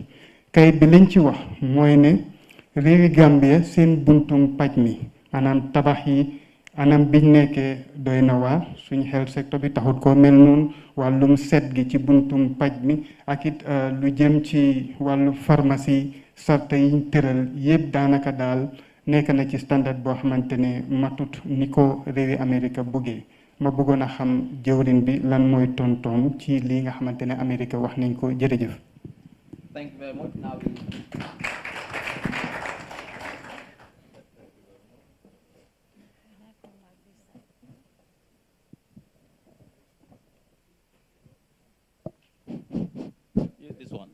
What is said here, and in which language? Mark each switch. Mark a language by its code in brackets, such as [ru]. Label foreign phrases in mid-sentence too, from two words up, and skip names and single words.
[wo] Kayit bi liñ ci wax mooy ne réewi Gambia seen buntum paj mi maanaam tabax yi anam biñ nekkee doy na waar suñ [en] health sector [wo] bi taxut koo mel noonu wàllum set gi ci buntum paj mi ak it lu jëm ci wàllu pharmacie sarta yiñ tëral yëpp daanaka daal nekk na ci standard boo xamante ne matut ni ko réewi Amérique buggee. Ma bëggoon a xam jëwriñ bi lan mooy tontoom ci lii nga xamante ne Amérique wax nañ ko. Jërëjëf. [en] Thank you very much. Now use this one.